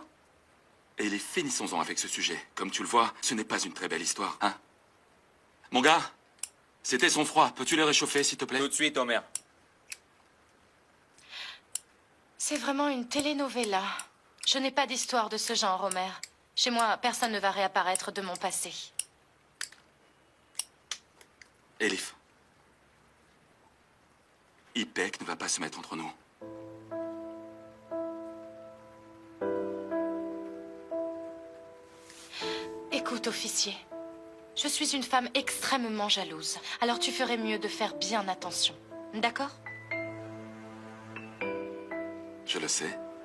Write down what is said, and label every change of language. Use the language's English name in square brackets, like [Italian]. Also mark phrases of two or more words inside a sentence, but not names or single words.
[French] Et les finissons-en avec ce sujet. Comme tu le vois, ce n'est pas une très belle histoire, hein? Mon gars, c'était son froid. Peux-tu le réchauffer, s'il te plaît? Tout de suite, Homer. C'est vraiment une telenovela. Je n'ai pas d'histoire de ce genre, Homer. Chez moi, personne ne va réapparaître de mon passé. Elif. Ipek ne va pas se mettre entre nous. Écoute, officier. Je suis une femme extrêmement jalouse. Alors tu ferais mieux de faire bien attention. D'accord? Je le sais.